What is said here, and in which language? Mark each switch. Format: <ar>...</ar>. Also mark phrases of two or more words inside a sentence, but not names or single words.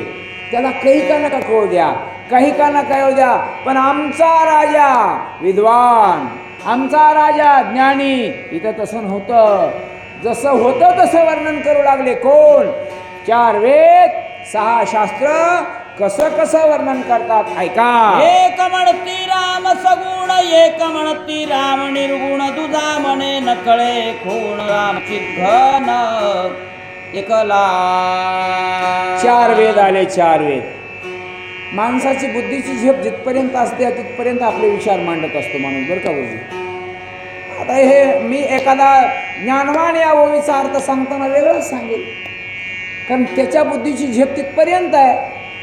<mr>त्याला काही का नका कळू द्या, काही का नका कळू द्या, पण आमचा राजा विद्वान, आमचा राजा ज्ञानी. इथं तसं नव्हतं. जसं होतं तसं वर्णन करू लागले. कोण? 4 वेद 6 शास्त्र कसं कसं वर्णन करतात ऐका. एक म्हणती राम सगुण, एक म्हणती राम निर्गुण, तुझा म्हणे नकळे खूण, राम चिघन एकला. 4 वेद आले. 4 वेद. माणसाची बुद्धीची झेप जिथपर्यंत असते तिथपर्यंत आपले विचार मांडत असतो माणूस, बरं का गुरुजी. आता हे मी एखादा ज्ञानवान या ओवीचा अर्थ सांगताना वेगळंच सांगेल, कारण त्याच्या बुद्धीची झेप तिथपर्यंत आहे.</mr>